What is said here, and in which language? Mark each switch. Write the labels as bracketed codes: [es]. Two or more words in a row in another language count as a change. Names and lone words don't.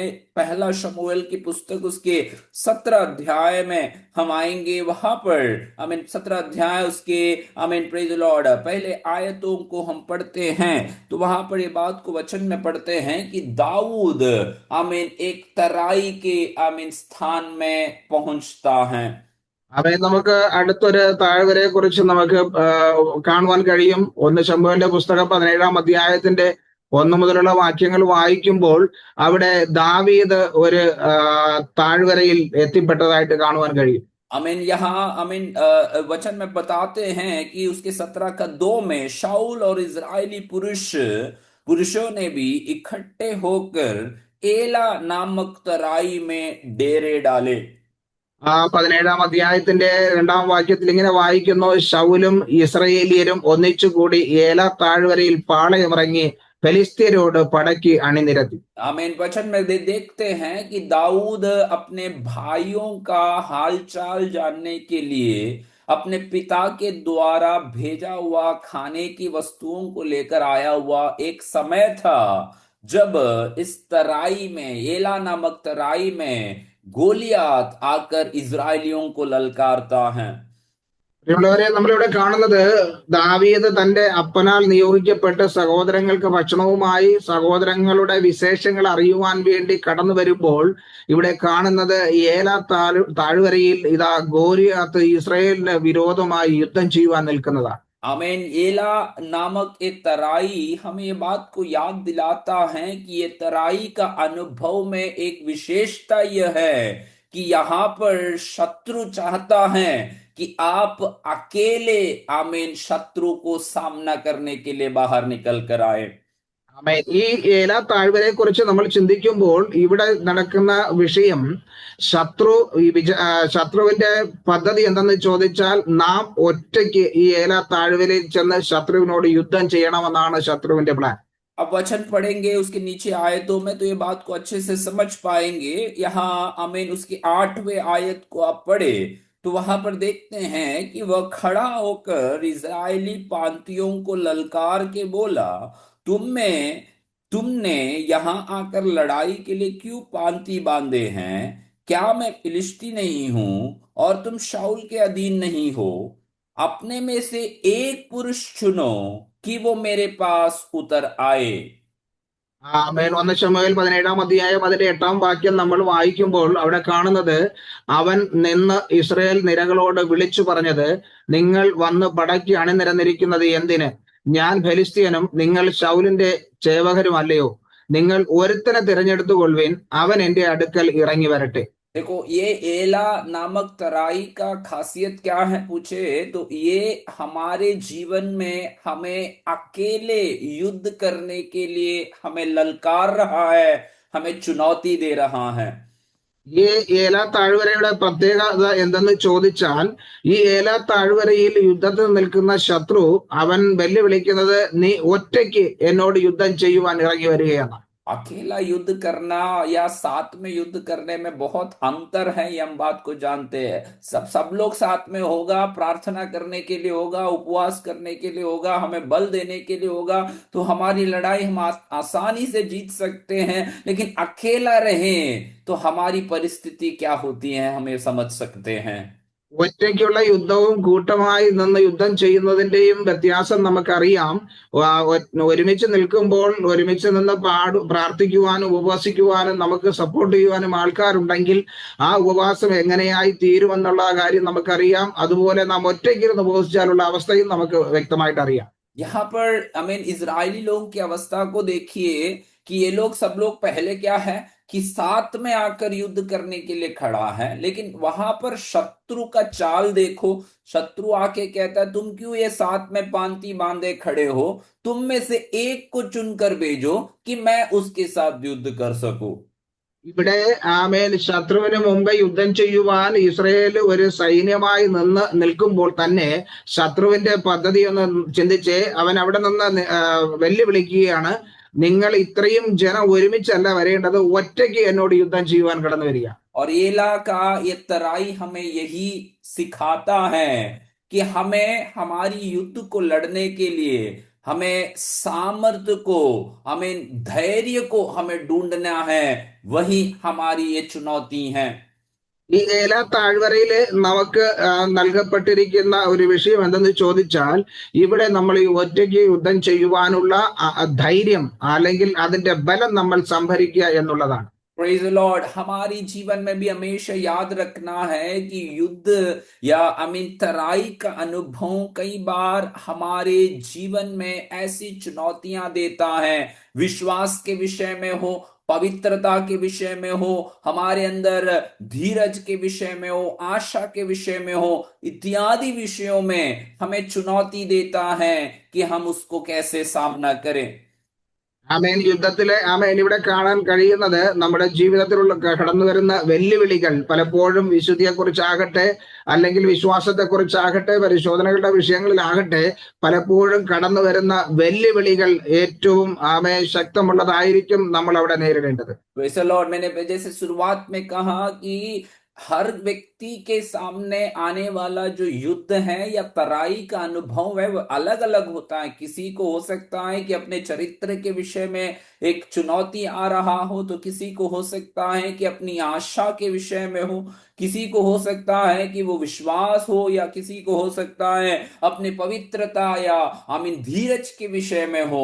[hi] पहला शमूएल की पुस्तक उसके 17 अध्याय में हम आएंगे। वहां पर 17 अध्याय उसके [en] Praise Lord [hi] पहले आयतों को हम पढ़ते हैं। तो वहां पर ये बात को वचन में पढ़ते हैं कि दाऊद एक तराई के स्थान में पहुंचता है। [ml] നമുക്ക് അടുത്തൊരു താഴ്വരയെ കുറിച്ച് നമുക്ക് കാണുവാൻ കഴിയും. 1 ശമൂവേലിന്റെ പുസ്തകം 17-ാം അധ്യായത്തിന്റെ 1 മുതലുള്ള വാക്യങ്ങൾ വായിക്കുമ്പോൾ അവിടെ ദാവീദ് ഒരു താഴ്വരയിൽ എത്തിപ്പെട്ടതായിട്ട് കാണുവാൻ കഴിയും. [hi] यहाँ वचन में बताते हैं कि उसके 17 में शाऊल और इजरायली पुरुषों ने भी इकट्ठे होकर एला नामक तराई में डेरे डाले। [ml] 17-ാം അധ്യായത്തിന്റെ 2-ാം വാക്യത്തിൽ ഇങ്ങനെ വായിക്കുന്നു, ശൗലും ഇസ്രായേലിയരും ഒന്നിച്ചുകൂടി ഏല താഴ്വരയിൽ പാളയമിറങ്ങി ഫെലിസ്ത്യരോട് പടയ്ക്ക് അണിനിരത്തി. [hi] वचन में देखते हैं कि दाऊद अपने भाइयों का हालचाल जानने के लिए अपने पिता के द्वारा भेजा हुआ खाने की वस्तुओं को लेकर आया हुआ एक समय था, जब इस तराई में, एला नामक तराई में गोलियात आकर इजरायलियों को ललकारता है। [ml] നമ്മളിവിടെ കാണുന്നത് ദാവീദ് തന്റെ അപ്പനാൽ നിയോഗിക്കപ്പെട്ട് സഹോദരങ്ങൾക്ക് ഭക്ഷണവുമായി സഹോദരങ്ങളുടെ വിശേഷങ്ങൾ അറിയുവാൻ വേണ്ടി കടന്നു വരുമ്പോൾ ഇവിടെ കാണുന്നത് ഏല താഴ്വരയിൽ ഇതാ ഗോലിയാത്ത് ഇസ്രായേലിന് വിരോധമായി യുദ്ധം ചെയ്യുവാൻ നിൽക്കുന്നതാണ്. [hi] आमीन। एला नामक ये तराई हमें ये बात को याद दिलाता है कि ये तराई का अनुभव में एक विशेषता यह है कि यहाँ पर शत्रु चाहता है कि आप अकेले आमीन शत्रु को सामना करने के लिए बाहर निकल कर आए। [ml] ആമേൻ. ഈ ഏല താഴ്വരയെ കുറിച്ച് നമ്മൾ ചിന്തിക്കുമ്പോൾ ഇവിടെ നടക്കുന്ന വിഷയം ശത്രു ശത്രുവിന്റെ പദ്ധതി എന്തെന്ന് ചോദിച്ചാൽ നാം ഒറ്റയ്ക്ക് ഈ ഏല താഴ്വരയിൽ ചെന്ന് ശത്രുവിനോട് യുദ്ധം ചെയ്യണമെന്നാണ് ശത്രുവിന്റെ പ്ലാൻ. [hi] अब वचन पढ़ेंगे उसके नीचे आयतों में तो ये बात को अच्छे से समझ पाएंगे। यहाँ आमीन उसकी 8वें आयत को आप पढ़े तो वहां पर देखते हैं कि वह खड़ा होकर इजरायली पांतियों को ललकार के बोला, तुमने यहाँ आकर लड़ाई के लिए क्यों पांति बांधे हैं? क्या मैं फिलिस्ती नहीं हूं और तुम शाऊल के अधीन नहीं हो? अपने में से एक पुरुष चुनो कि वो मेरे पास उतर आए। [ml] ആമേൻ. 1 ശമൂവേൽ 17-ാം അധ്യായം അതിന്റെ 8-ാം വാക്യം നമ്മൾ വായിക്കുമ്പോൾ അവിടെ കാണുന്നത്, അവൻ നിന്ന് ഇസ്രായേൽ നിരകളോട് വിളിച്ചു പറഞ്ഞത്, നിങ്ങൾ വന്ന് പടയ്ക്ക് അണിനിരന്നിരിക്കുന്നത് എന്തിന്? ഞാൻ ഫെലിസ്തീയനും നിങ്ങൾ ശൗലിന്റെ ചേവകരുമല്ലയോ? നിങ്ങൾ ഒരുത്തനെ തിരഞ്ഞെടുത്തുകൊള്ളുവിൻ, അവൻ എന്റെ അടുക്കൽ ഇറങ്ങി വരട്ടെ. [hi] देखो ये एला नामक तराई का खासियत क्या है पूछे तो ये हमारे जीवन में हमें अकेले युद्ध करने के लिए हमें ललकार रहा है, हमें चुनौती दे रहा है। [ml] ഈ ഏല താഴ്വരയുടെ പ്രത്യേകത എന്തെന്ന് ചോദിച്ചാൽ, ഈ ഏല താഴ്വരയിൽ യുദ്ധത്തിൽ നിൽക്കുന്ന ശത്രു അവൻ വെല്ലുവിളിക്കുന്നത്, നീ ഒറ്റയ്ക്ക് എന്നോട് യുദ്ധം ചെയ്യുവാൻ ഇറങ്ങി വരികയാണ്. [hi] अकेला युद्ध करना या साथ में युद्ध करने में बहुत अंतर है, ये हम बात को जानते हैं। सब लोग साथ में होगा, प्रार्थना करने के लिए होगा, उपवास करने के लिए होगा, हमें बल देने के लिए होगा, तो हमारी लड़ाई हम आसानी से जीत सकते हैं। लेकिन अकेला रहे तो हमारी परिस्थिति क्या होती है हमें समझ सकते हैं। [ml] ഒറ്റയ്ക്കുള്ള യുദ്ധവും കൂട്ടമായി നിന്ന് യുദ്ധം ചെയ്യുന്നതിന്റെയും വ്യത്യാസം നമുക്കറിയാം. ഒരുമിച്ച് നിൽക്കുമ്പോൾ ഒരുമിച്ച് നിന്ന് പ്രാർത്ഥിക്കുവാനും ഉപവസിക്കുവാനും നമുക്ക് സപ്പോർട്ട് ചെയ്യുവാനും ആൾക്കാരുണ്ടെങ്കിൽ ആ ഉപവാസം എങ്ങനെയായി തീരുമെന്നുള്ള കാര്യം നമുക്കറിയാം. അതുപോലെ നാം ഒറ്റയ്ക്കിരുന്ന് ഉപവസിച്ചാലുള്ള അവസ്ഥയും നമുക്ക് വ്യക്തമായിട്ട് അറിയാം. [hi] यहाँ पर हमें इजरायली लोगों की अवस्था को देखिए कि ये लोग सब लोग पहले क्या है कि साथ में आकर युद्ध करने के लिए खड़ा है, लेकिन वहां पर शत्रु का चाल देखो। शत्रु आके कहता है, तुम क्यों ये साथ में पांति बांधे खड़े हो? तुम में से एक को चुनकर भेजो कि मैं उसके साथ युद्ध कर सकूं। [ml] ഇവിടെ ആമേൻ ശത്രുവിന് മുമ്പ് യുദ്ധം ചെയ്യുവാൻ ഇസ്രയേൽ ഒരു സൈന്യമായി നിന്ന് നിൽക്കുമ്പോൾ തന്നെ ശത്രുവിന്റെ പദ്ധതി ഒന്ന് ചിന്തിച്ച് അവൻ അവിടെ നിന്ന് വെല്ലുവിളിക്കുകയാണ്, നിങ്ങൾ ഇത്രയും ജനം ഒരുമിച്ചല്ല വരേണ്ടത്, ഒറ്റയ്ക്ക് എന്നോട് യുദ്ധം ചെയ്യുവാൻ കടന്നു വരിക. [hi] और एला का ये तराई हमें यही सिखाता है कि हमें हमारी युद्ध को लड़ने के लिए हमें सामर्थ्य को, हमें धैर्य को हमें ढूंढना है। वही हमारी ये चुनौती है। [ml] ഈ ഏല താഴ്വരയില് നമുക്ക് നൽകപ്പെട്ടിരിക്കുന്ന ഒരു വിഷയം എന്തെന്ന് ചോദിച്ചാൽ, ഇവിടെ നമ്മൾ ഈ ഒറ്റയ്ക്ക് യുദ്ധം ചെയ്യുവാനുള്ള ധൈര്യം അല്ലെങ്കിൽ അതിന്റെ ബലം നമ്മൾ സംഭരിക്കുക എന്നുള്ളതാണ്. [en] Praise the Lord. [hi] हमारी जीवन में भी हमेशा याद रखना है कि युद्ध या तराई का अनुभव कई बार हमारे जीवन में ऐसी चुनौतियां देता है। विश्वास के विषय में हो, पवित्रता के विषय में हो, हमारे अंदर धीरज के विषय में हो, आशा के विषय में हो, इत्यादि विषयों में हमें चुनौती देता है कि हम उसको कैसे सामना करें। [ml] ആമേൻ. യുദ്ധത്തിലെ ആമേൻ ഇവിടെ കാണാൻ കഴിയുന്നത് നമ്മുടെ ജീവിതത്തിലുള്ള കടന്നു വരുന്ന വെല്ലുവിളികൾ പലപ്പോഴും വിശുദ്ധിയെക്കുറിച്ചാകട്ടെ അല്ലെങ്കിൽ വിശ്വാസത്തെക്കുറിച്ചാകട്ടെ പരിശോധനകളുടെ വിഷയങ്ങളിലാകട്ടെ പലപ്പോഴും കടന്നു വരുന്ന വെല്ലുവിളികൾ ഏറ്റവും ആമേൻ ശക്തമുള്ളതായിരിക്കും നമ്മൾ അവിടെ നേരിടേണ്ടത്. [hi] मैंने जैसे शुरुआत में कहा कि हर व्यक्ति के सामने आने वाला जो युद्ध है या तराई का अनुभव है वो अलग अलग होता है। किसी को हो सकता है कि अपने चरित्र के विषय में एक चुनौती आ रहा हो, तो किसी को हो सकता है कि अपनी आशा के विषय में हो, किसी को हो सकता है कि वो विश्वास हो, या किसी को हो सकता है अपनी पवित्रता या धीरज के विषय में हो।